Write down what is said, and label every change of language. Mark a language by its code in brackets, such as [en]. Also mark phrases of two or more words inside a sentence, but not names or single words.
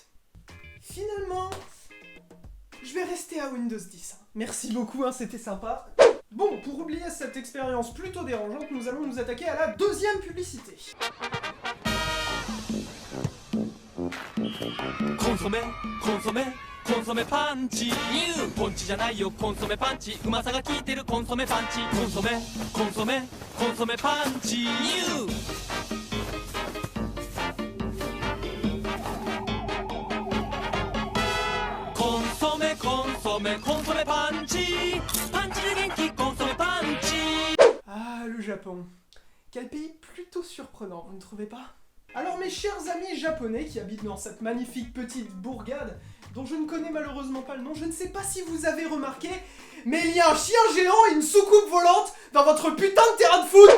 [fr] Finalement, je vais rester à Windows 10. Merci beaucoup, hein, c'était sympa. Bon, pour oublier cette expérience plutôt dérangeante, nous allons nous attaquer à la deuxième publicité. [ja] コンソメ、コンソメ、コンソメパンチ. Ponchi じゃないよ、コンソメパンチ。うまさが効いてるコンソメパンチ。コンソメ、コンソメ、コンソメパンチ。コンソメ、コンソメ、コンソメパンチ。パンチで元気、コンソメパンチ。 [fr] Ah, le Japon. Quel pays plutôt surprenant, vous ne trouvez pas? Alors mes chers amis japonais qui habitent dans cette magnifique petite bourgade, dont je ne connais malheureusement pas le nom, je ne sais pas si vous avez remarqué, mais il y a un chien géant et une soucoupe volante dans votre putain de terrain de foot.